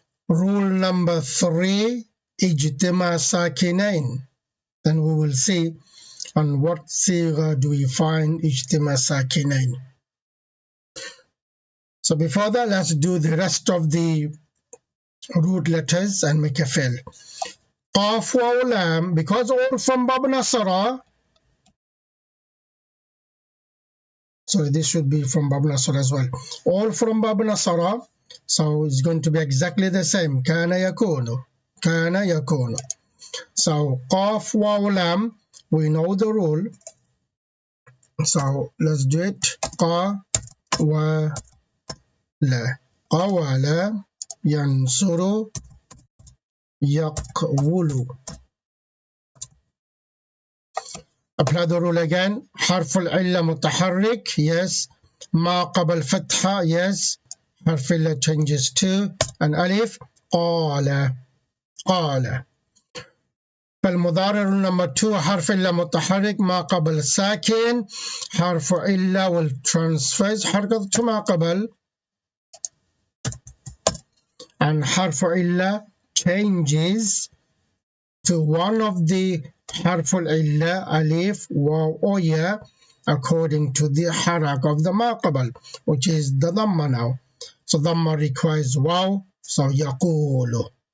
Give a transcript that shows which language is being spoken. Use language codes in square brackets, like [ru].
[en] Rule number 3, اجتماع ساكنين. Then we will see on what صيغة do we find اجتماع ساكنين. So before that, let's do the rest of the root letters and make a fill. [ar] قاف واو لام, [en] because all from [ar] باب نصرة. [en] So this should be from باب نصرة as well. All from باب نصرة. So it's going to be exactly the same. [ar] كان يكون. كان يكون. [en] So قاف واو لام, we know the rule. So let's do it. قا و لا. [ar] قوال ينصر يقول. [en] Apply the rule again. [ar] حرف العلة متحرك. [en] Yes. [ar] ما قبل فتحة. Yes. [en] حرف العلة changes to an ألف. [ar] قال. قال. فالمضارع [en] rule number 2, [ar] حرف العلة متحرك ما قبل ساكن. حرف العلة will transfer حركة to ما قبل. [en] And حرف العلة changes to one of the حرف العلة ألف واو أو ياء according to the حركة of the ما قبل, which is the ضمة now. So ضمة requires واو, so يقول.